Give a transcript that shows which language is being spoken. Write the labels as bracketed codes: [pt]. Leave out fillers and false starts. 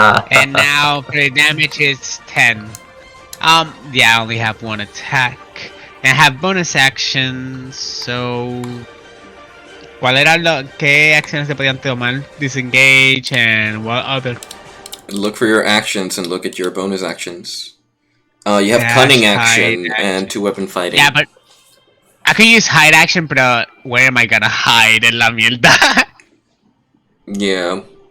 [en] And now for the damage is 10. Yeah, I only have one attack. And I have bonus actions, so. [es] ¿Cuál era qué acciones se podían tomar? [en] Disengage and what other? Look for your actions and look at your bonus actions. You have Dash, cunning hide, action action. and 2-weapon fighting. Yeah, but I can use hide action, [es] pero [en] where am I gonna hide [es] en la mierda? [en] Yeah.